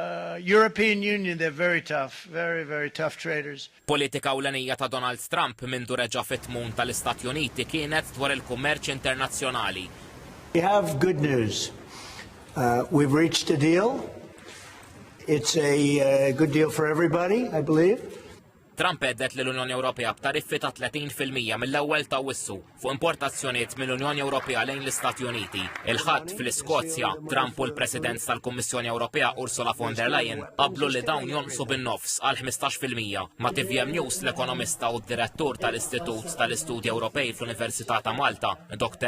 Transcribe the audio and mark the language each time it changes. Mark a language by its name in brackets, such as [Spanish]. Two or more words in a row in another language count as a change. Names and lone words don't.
[English] European Union, they're very tough, very tough traders. [Maltese] Politika ewlenija ta' Donald Trump mindu reġa' fit-tmum tal-Istati Uniti kienet dwar il-kummerċ internazzjonali. [English] We have good news. We've reached a deal. It's a good deal for everybody, I believe. [Maltese] Trump għeddet l-Unjoni Ewropea b'tariffi ta' 30% mill-ewwel ta' wissu fuq importazzjonijiet mill-Unjoni Ewropea lejn l-Istati Uniti. Il-ħadd fl-Iskozja, Trump u l-President tal-Kummissjoni Ewropea Ursula von der Leyen qablu li dawn jonqsu bin-nofs għal 15%. Ma' TVM News l-ekonomista u d-direttur tal-Istitut tal-Istudji Ewropej fl-Università ta' Malta, Dr.